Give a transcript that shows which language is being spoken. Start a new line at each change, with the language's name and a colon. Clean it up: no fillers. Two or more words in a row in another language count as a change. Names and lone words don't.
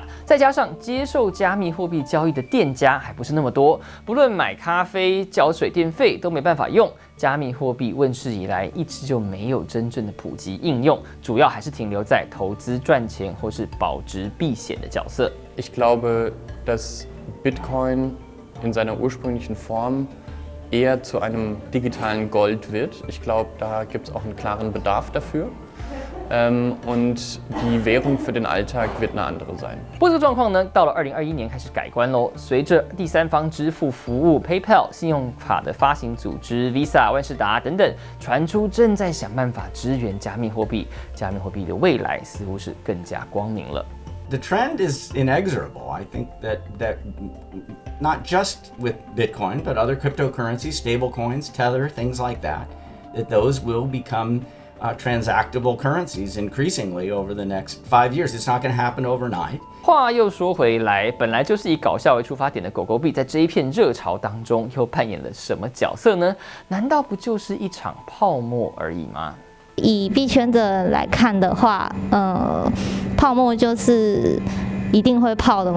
Chinese: 再加上接受加密货币交易的店家还不是那么多，不论买咖啡、缴水电费都没办法用。加密货币问世以来，一直就没有真正的普及应用，主要还是停留在投资赚钱或是保值避险的角色。
German: Ich glaube, dass Bitcoin in seiner ursprünglichen Form eher zu einem digitalen Gold wird. Ich glaube, da gibt es auch einen klaren Bedarf dafür. Und die Währung für den Alltag wird eine andere sein.
Chinese: 不过这个状况呢，到了2021年开始改观喽。随着第三方支付服务 PayPal、信用卡的发行组织 Visa、万事达等等传出正在想办法支援加密货币，加密货币的未来似乎是更加光明了。
English: The trend is inexorable. I think that not just with Bitcoin, but other cryptocurrencies, stablecoins, Tether, things like that those will become transactable currencies increasingly over the next 5 years. It's not going to happen overnight.
Chinese: 话又说回来，本来就是以搞笑为出发点的狗狗币，在这一片热潮当中又扮演了什么角色呢？难道不就是一场泡沫而已吗？以币圈的人来看的话，泡沫就是一定会泡的嘛。